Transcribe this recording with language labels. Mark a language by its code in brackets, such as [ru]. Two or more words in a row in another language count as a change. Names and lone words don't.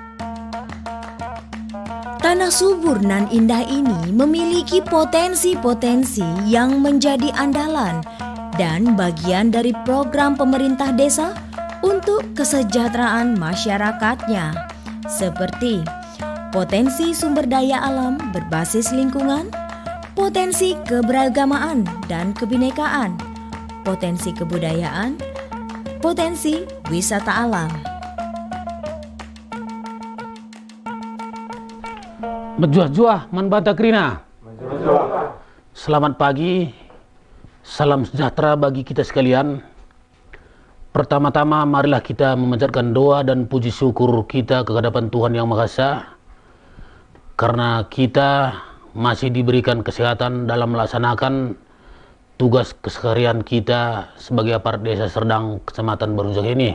[id] Tanah subur nan indah ini memiliki potensi-potensi yang menjadi andalan dan bagian dari program pemerintah desa untuk kesejahteraan masyarakatnya, seperti potensi sumber daya alam berbasis lingkungan, potensi keberagamaan dan kebinekaan, potensi kebudayaan, potensi wisata alam. [btx] Menjuah-juah man bata krina. [id] Selamat pagi, salam sejahtera bagi kita sekalian. Pertama-tama marilah kita memanjatkan doa dan puji syukur kita ke hadapan Tuhan Yang Maha Esa, karena kita masih diberikan kesehatan dalam melaksanakan tugas keseharian kita sebagai aparat Desa Serdang Kecamatan Barus Jahe ini.